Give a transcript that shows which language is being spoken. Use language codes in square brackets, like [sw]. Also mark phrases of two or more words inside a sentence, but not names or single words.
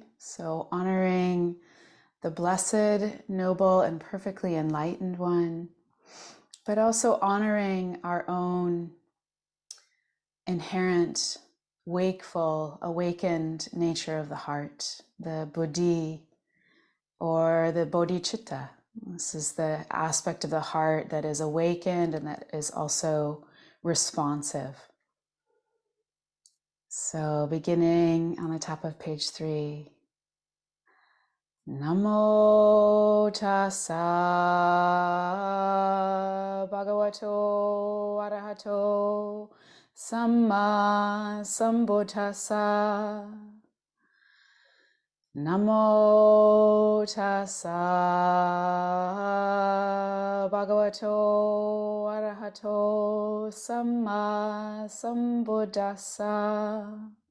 [en] So honoring the blessed, noble, and perfectly enlightened one, but also honoring our own inherent, wakeful, awakened nature of the heart, the Buddhi or the Bodhicitta. This is the aspect of the heart that is awakened and that is also responsive. So beginning on the top of page 3. [pi] Namo tassa bhagavato arahato samma sambuddhassa. Namo tassa bhagavato arahato samma sambuddhassa.